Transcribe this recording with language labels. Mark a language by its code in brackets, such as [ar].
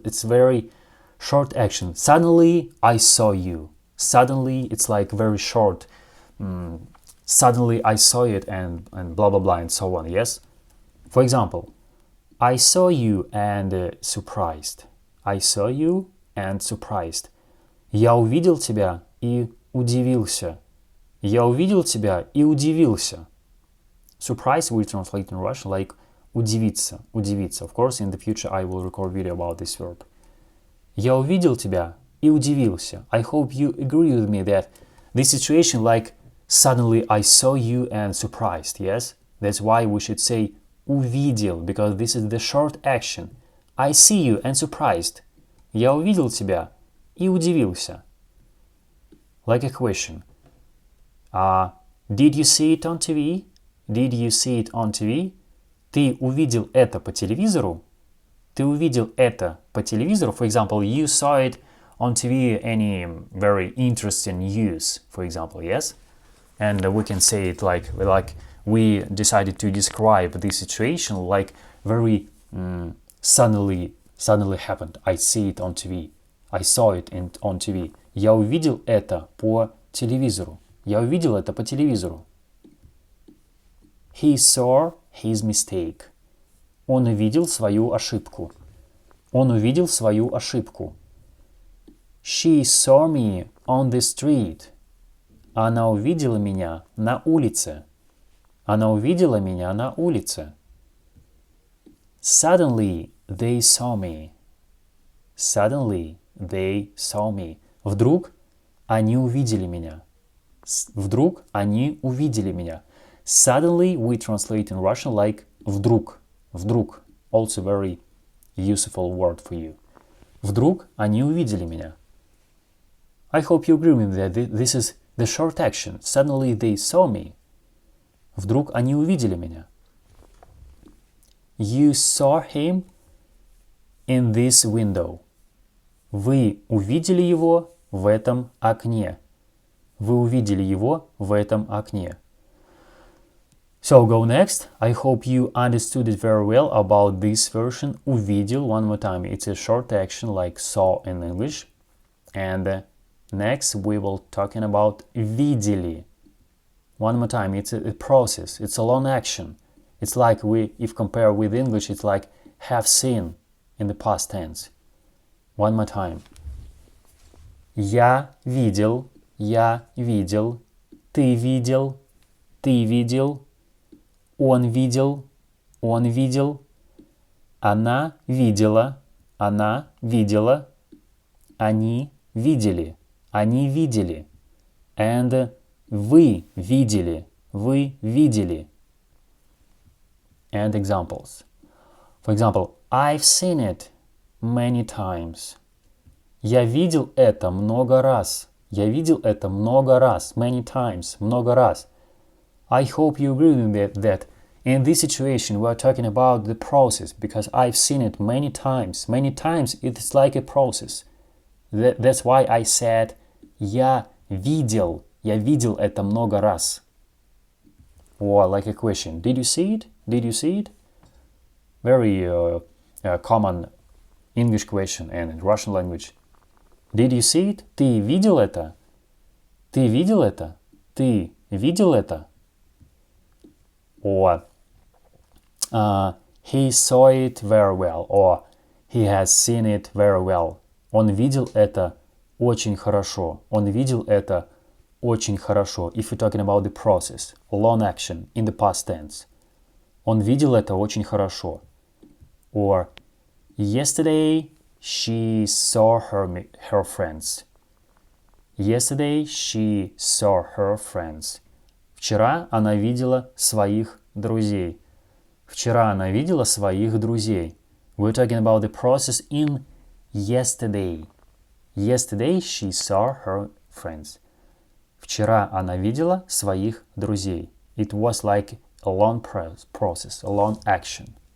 [en] It's very short action. Suddenly I saw you. Suddenly it's like very short. Suddenly I saw it and blah blah blah and so on. Yes. For example, I saw you and surprised. I saw you and surprised. [ru] Я увидел тебя и удивился. Я увидел тебя и удивился. [en] Surprise we translate in Russian like удивиться, удивиться. Of course, in the future I will record video about this verb. [ru] Я увидел тебя и удивился. [en] I hope you agree with me that this situation like suddenly I saw you and surprised, yes? That's why we should say увидел, because this is the short action. I see you and surprised. [ru] Я увидел тебя и удивился. [en] Like a question. Did you see it on TV? Did you see it on TV? [ru] Ты увидел это по телевизору? Ты увидел это по телевизору? [en] For example, you saw it on TV, any very interesting news, for example, yes? And we can say it like we decided to describe this situation like very suddenly happened. I see it on TV. I saw it on TV. [ru] Я увидел это по телевизору. Я увидел это по телевизору. [en] He saw his mistake. [ru] Он увидел свою ошибку. Он увидел свою ошибку. [en] She saw me on the street. [ru] Она увидела меня на улице. Она увидела меня на улице. [en] Suddenly they saw me. Suddenly they saw me. [ru] Вдруг они увидели меня. Вдруг они увидели меня. [en] Suddenly we translate in Russian like вдруг. [ru] Вдруг. [en] Also very useful word for you. [ru] Вдруг они увидели меня. [en] I hope you agree with me that this is the short action. Suddenly they saw me. [ru] Вдруг они увидели меня. [en] You saw him in this window. [ru] Вы увидели его в этом окне. Вы увидели его в этом окне. [en] So go next. I hope you understood it very well about this version. Увидел. One more time. It's a short action like saw in English. And next we will talking about видели. One more time. It's a process. It's a long action. It's like if compare with English, it's like have seen in the past tense. One more time. [ru] Я видел. Я видел. Ты видел. Ты видел. Он видел. Он видел. Она видела. Она видела. Они видели. Они видели. And вы видели. Вы видели. [en] And examples. For example, I've seen it many times. [ru] Я видел это много раз. Я видел это много раз. [en] Many times. [ru] Много раз. [en] I hope you agree with me that in this situation we are talking about the process because I've seen it many times. Many times it's like a process. That's why I said [ru] я видел. Я видел это много раз. [en] Or like a question. Did you see it? Did you see it? Very common English question and in Russian language. Did you see it? [ru] Ты видел это? Ты видел это? Ты видел это? [en] Or he saw it very well. Or he has seen it very well. [ru] Он видел это очень хорошо. Он видел это очень хорошо. [en] If you're talking about the process, long action in the past tense. [ru] Он видел это очень хорошо. [en] Or yesterday she saw her friends. Yesterday she saw her friends. [ru] Вчера она видела своих друзей. Вчера она видела своих друзей. [en] We're talking about the process in yesterday. Yesterday she saw her friends. Вчера она видела своих друзей. It was like a long process, a long action.